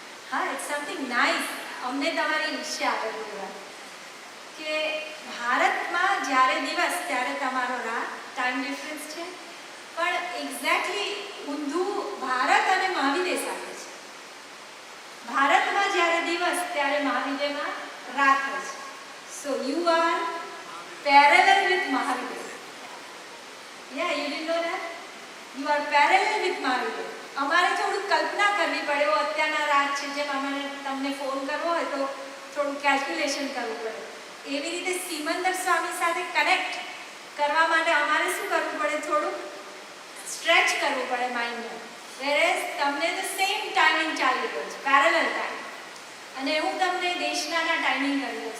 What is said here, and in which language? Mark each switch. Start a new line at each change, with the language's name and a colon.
Gujarati: હા,
English: It's something nice.
Gujarati: અમને તમારી વિશે આગળ વાત કે ભારતમાં જ્યારે દિવસ ત્યારે તમારો રાત, ટાઈમ ડિફરન્સ છે. પણ એક્ઝેક્ટલી ઊંધું ભારત અને મહાવીદેવ સાથે છે. ભારતમાં જ્યારે દિવસ ત્યારે મહાવીદેવમાં રાત હોય છે.
English: So you are parallel with Mahavidev. Yeah, you didn't know that? You are parallel with Mahavidev.
Gujarati: અમારે થોડું કલ્પના કરવી પડે. એવો અત્યારના રાત છે, જેમ અમારે તમને ફોન કરવો હોય તો થોડું કેલ્ક્યુલેશન કરવું પડે. એવી રીતે સિમંદર સ્વામી સાથે કનેક્ટ કરવા માટે અમારે શું કરવું પડે? થોડું સ્ટ્રેચ કરવું પડે માઇન્ડને. વેરેઝ તમને તો સેમ ટાઈમિંગ ચાલી રહ્યો છે, પેરેલલ ટાઈમ, અને હું તમને દેશનાના ટાઈમિંગ કરી દઉં.